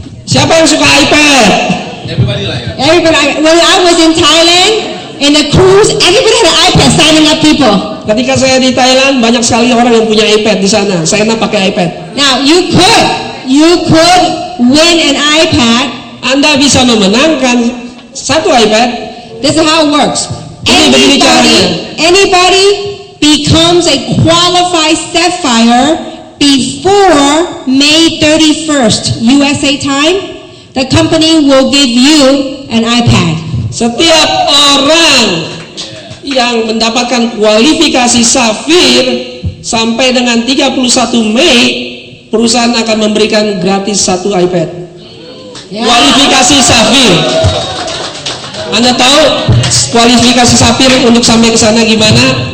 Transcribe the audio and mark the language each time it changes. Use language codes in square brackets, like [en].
[id] Siapa yang suka iPad? [en] Everybody like that. Everybody. When I was in Thailand, in the cruise, everybody had an iPad signing up people. [id] Ketika saya di Thailand, banyak sekali orang yang punya iPad di sana. Saya pakai iPad. [en] Now, you could win an iPad. [id] Anda bisa memenangkan satu iPad. [en] This is how it works. [id] Ini begini caranya. [en] Anybody becomes a qualified Sapphire before May 31st, USA time, the company will give you an iPad. [id] Setiap orang yang mendapatkan kualifikasi Safir sampai dengan 31 Mei, perusahaan akan memberikan gratis satu iPad. Kualifikasi Safir. Anda tahu kualifikasi Safir untuk sampai ke sana gimana?